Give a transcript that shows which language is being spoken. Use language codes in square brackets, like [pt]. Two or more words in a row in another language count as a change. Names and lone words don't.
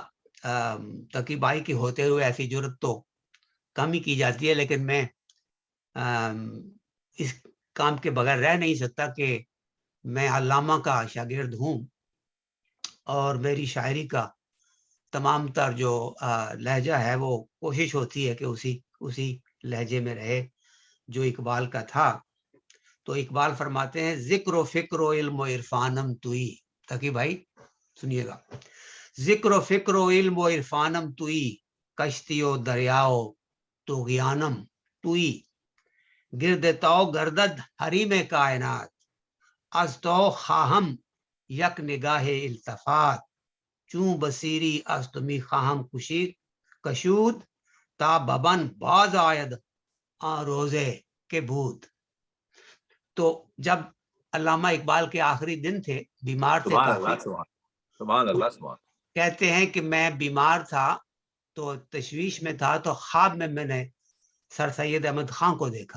[ur] تقی بھائی کے ہوتے ہوئے ایسی جرت تو کم ہی کی جاتی ہے، لیکن میں اس کام کے بغیر رہ نہیں سکتا کہ میں علامہ کا شاگرد ہوں اور میری شاعری کا تمام تر جو لہجہ ہے وہ کوشش ہوتی ہے کہ اسی لہجے میں رہے جو اقبال کا تھا. تو اقبال فرماتے ہیں [fa] ذکر و فکر و علم و عرفانم توئی. [ur] تقی بھائی سنیے گا. [fa] ذکر و فکر و علم و عرفانم توئی، کشتی و دریاؤ طغیانم توئی، گرد تو گردد حریم کائنات، از تو خواہم یک نگاہ التفات، چون بصیری از تمی خواہم کشود، تا ببن باز آید آن روزے کے بود. [ur] تو جب علامہ اقبال کے آخری دن تھے، بیمار تھے کافی، [ar] سبحان اللہ سبحان. [ur] کہتے ہیں کہ میں بیمار تھا تو تشویش میں تھا، تو خواب میں میں نے سر سید احمد خان کو دیکھا.